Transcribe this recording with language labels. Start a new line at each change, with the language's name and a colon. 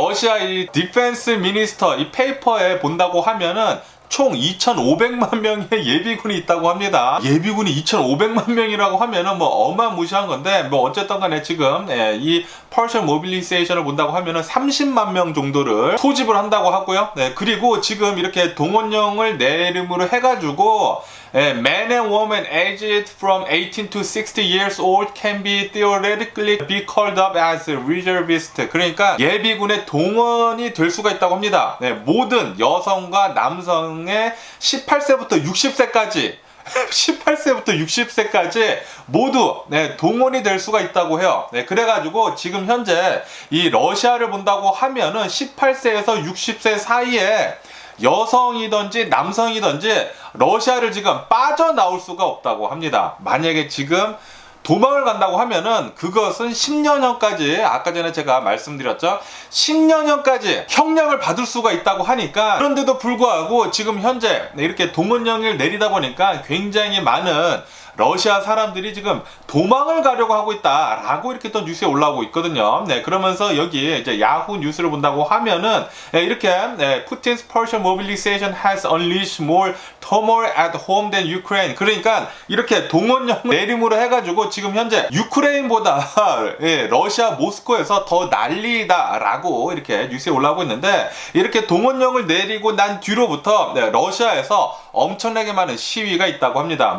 Korean: 러시아 이 디펜스 미니스터 이 페이퍼에 본다고 하면은 총 2,500만 명의 예비군이 있다고 합니다. 예비군이 2,500만 명이라고 하면은 뭐 어마무시한 건데, 뭐 어쨌든 간에 지금 이 partial mobilization을 본다고 하면은 30만 명 정도를 소집을 한다고 하고요. 그리고 지금 이렇게 동원령을 내림으로 해가지고
English: men and women aged from 18 to 60 years old can be theoretically be called up as reservist.
Korean: 그러니까 예비군에 동원이 될 수가 있다고 합니다. 모든 여성과 남성의 18세부터 60세까지 18세부터 60세까지 모두 동원이 될 수가 있다고 해요. 그래가지고 지금 현재 이 러시아를 본다고 하면은 18세에서 60세 사이에 여성이든지 남성이든지 러시아를 지금 빠져나올 수가 없다고 합니다. 만약에 지금 도망을 간다고 하면은 그것은 10년형까지, 아까 전에 제가 말씀드렸죠, 10년형까지 형량을 받을 수가 있다고 하니까, 그런데도 불구하고 지금 현재 이렇게 동원령을 내리다 보니까 굉장히 많은 러시아 사람들이 지금 도망을 가려고 하고 있다라고 이렇게 또 뉴스에 올라오고 있거든요. 네, 그러면서 여기 이제 야후 뉴스를 본다고 하면은 이렇게
English: Putin's Persian mobilization has unleashed more turmoil at home than Ukraine.
Korean: 그러니까 이렇게 동원령 내림으로 해가지고 지금 현재 유크레인보다 러시아 모스크에서 더 난리다라고 이렇게 뉴스에 올라오고 있는데, 이렇게 동원령을 내리고 난 뒤로부터 러시아에서 엄청나게 많은 시위가 있다고 합니다.